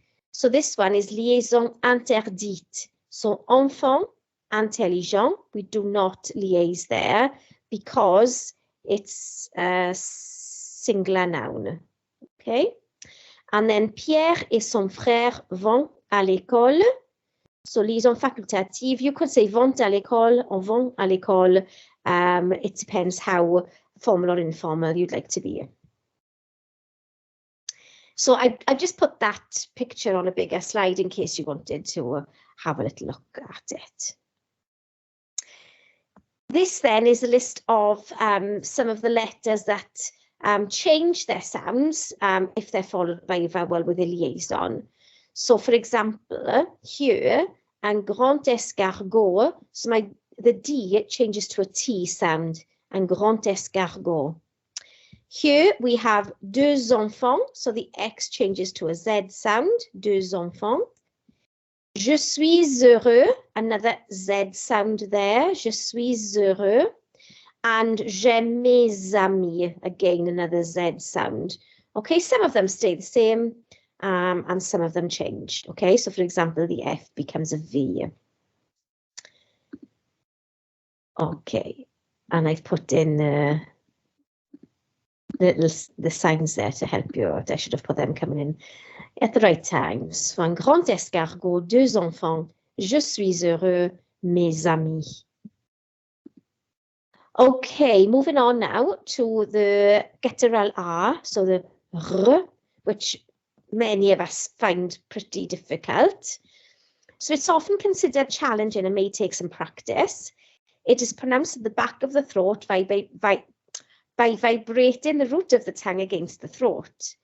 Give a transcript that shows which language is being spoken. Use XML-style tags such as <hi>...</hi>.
<en>So this one is</en> <fr>liaison interdite.</fr> <en>So</en> <fr>enfant intelligent,</fr> <en>we do not liaise there because it's a singular noun. Okay.</en> <fr>And then Pierre et son frère vont à l'école.</fr> <en>So</en> <fr>liaison facultative,</fr> <en>you could say</en> <fr>vont à l'école</fr> <en>or vont à l'école. It depends how formal or informal you'd like to be. So I've just put that picture on a bigger slide in case you wanted to have a little look at it. This then is a list of some of the letters that change their sounds if they're followed by a vowel with a liaison. So for example, here,</en> <fr>un grand escargot,</fr> <en>so the D changes to a T sound, un grand escargot. Here we have</en> <fr>deux enfants,</fr> <en>so the X changes to a Z sound, deux enfants.</en> <fr>Je suis heureux,</fr> <en>another Z sound there,</en> <fr>je suis heureux.</fr> <en>And</en> <fr>j'aime mes amis,</fr> <en>again, another Z sound. Okay, some of them stay the same and some of them change. Okay, so for example, the F becomes a V. Okay, and I've put in the signs there to help you out. I should have put them coming in at the right time.</en> <fr>So un grand escargot, deux enfants, je suis heureux, mes amis.</fr> <en>Okay, moving on now to the guttural R, so the R, which many of us find pretty difficult. So it's often considered challenging and may take some practice. It is pronounced at the back of the throat by vibrating the root of the tongue against the throat.</en>